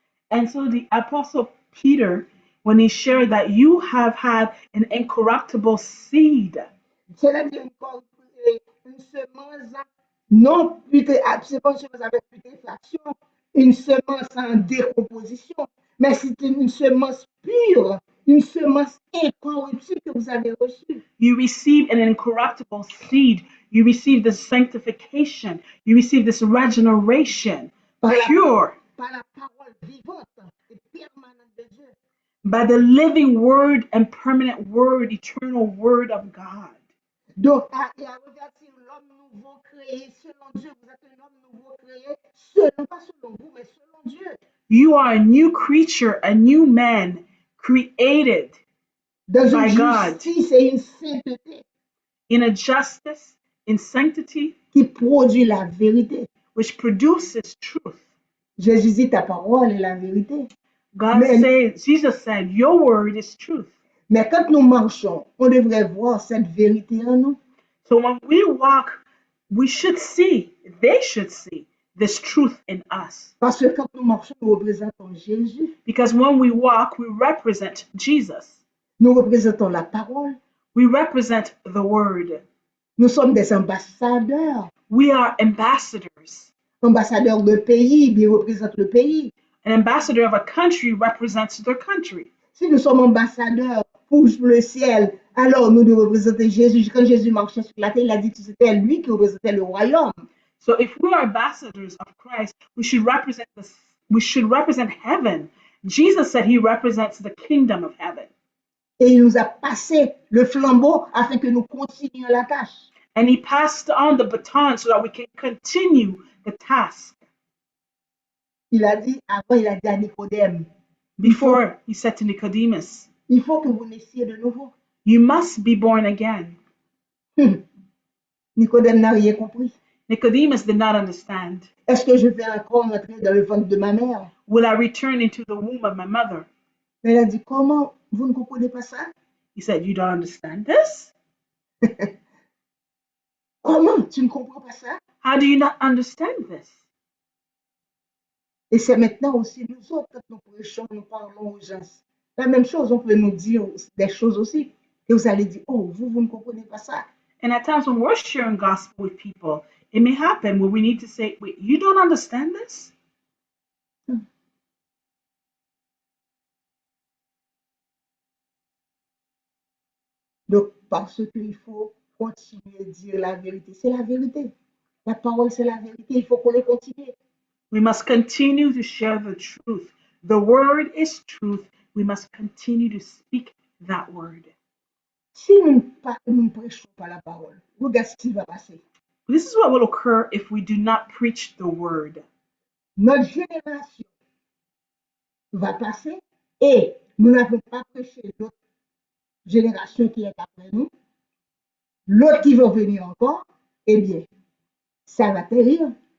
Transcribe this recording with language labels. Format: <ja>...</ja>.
<en>And so the Apostle Peter, when he shared that you have had an incorruptible seed,</en> <fr>C'est-à-dire une semence non c'est pas une semence avec putréfaction, une semence en décomposition, mais c'est une semence pure, une semence incorruptible que vous avez reçue.</fr> <en>you receive an incorruptible seed. You receive this sanctification. You receive this regeneration,</en> <fr>Par la, pure par la parole vivante et permanente de Dieu.</fr> <en>by the living word and permanent word, eternal word of God.</en> <fr>Donc, et à regarder l'homme nouveau créé selon Dieu, vous êtes un homme nouveau créé, selon, pas selon vous, mais selon Dieu.</fr> <en>You are a new creature, a new man created</en> <fr>Dans</fr> <en>by</en> <fr>une</fr> <en>God</en> <fr>justice et une sainteté</fr> <en>in a justice, in sanctity,</en> <fr>qui produit la vérité.</fr> <en>which produces truth.</en> <fr>Jésus dit ta parole est la vérité.</fr> <en>God</en> <fr>Mais,</fr> <en>says, Jesus said, your word is truth.</en> <fr>mais quand nous marchons, on devrait voir cette vérité en nous.</fr> <en>So when we walk, we should see, they should see this truth in us.</en> <fr>Parce que quand nous marchons, nous représentons Jésus.</fr> <en>Because when we walk, we represent Jesus.</en> <fr>Nous représentons la parole.</fr> <en>We represent the word.</en> <fr>Nous sommes des ambassadeurs.</fr> <en>We are ambassadors.</en> <fr>Ambassadeurs de pays, ils représentent le pays.</fr> <en>An ambassador of a country represents their country.</en> <fr>Si nous sommes ambassadeurs pour le ciel, alors nous devons représenter Jésus. Quand Jésus marchait sur la terre, il a dit que c'était lui qui représentait le royaume.</fr> <en>So if we are ambassadors of Christ, we should represent heaven. Jesus said he represents the kingdom of heaven.</en> <fr>Et il nous a passé le flambeau afin que nous continuions la tâche.</fr> <en>And he passed on the baton so that we can continue the task.</en> <fr>Il a dit, avant, il a dit à Nicodème,</fr> <en>Before he said to Nicodemus,</en> <fr>il faut que vous naissiez de nouveau.</fr> <en>you must be born again.</en> <fr>Nicodème n'a rien compris.</fr> <en>Nicodemus did not understand.</en> <fr>Est-ce que je vais encore entrer dans le ventre de ma mère?</fr> <en>Will I return into the womb of my mother?</en> <fr>Mais il a dit, comment vous ne comprenez pas ça?</fr> <en>He said, you don't understand this?</en> <fr>Comment tu ne comprends pas ça?</fr> <en>How do you not understand this?</en> <fr>Et c'est maintenant aussi nous autres, quand nous prêchons, nous parlons aux gens. La même chose, on peut nous dire des choses aussi. Et vous allez dire, oh, vous ne comprenez pas ça.</fr> <en>And at times when we're sharing gospel with people, it may happen where we need to say, wait, you don't understand this?</en> <fr>Donc, parce qu'il faut continuer à dire la vérité. C'est la vérité. La parole, c'est la vérité. Il faut qu'on le continue.</fr> <en>We must continue to share the truth. The word is truth. We must continue to speak that word.</en> <fr>Si nous ne prêchons pas la parole, regarde ce qui va passer.</fr> <en>This is what will occur if we do not preach the word.</en> <fr>Notre génération va passer et nous n'avons pas prêché l'autre génération qui est après nous, l'autre qui va venir encore, eh bien, ça va périr.</fr>